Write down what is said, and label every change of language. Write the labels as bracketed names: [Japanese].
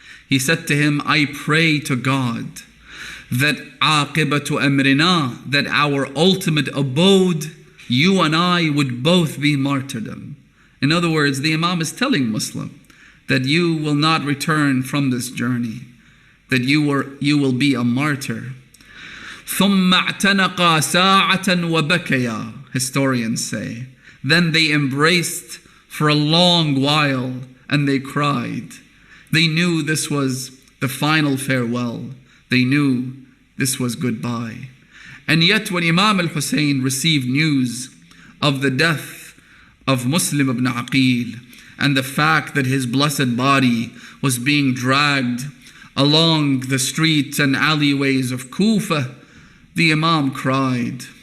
[English] He said to him, I pray to God that [Arabic] aqibatu amrina, [English] that our ultimate abode, you and I would both be martyrdom. In other words, the Imam is telling Muslim that you will not return from this journey, that you will be a martyr. [Arabic] ثُمَّ اعْتَنَقَا سَاعَةً وَبَكَيَا, [English] historians say. Then they embraced for a long while and they cried. They knew this was the final farewell. They knew this was goodbye. And yet when Imam al-Hussein received news of the death of Muslim ibn Aqil and the fact that his blessed body was being dragged along the streets and alleyways of Kufa, the Imam cried.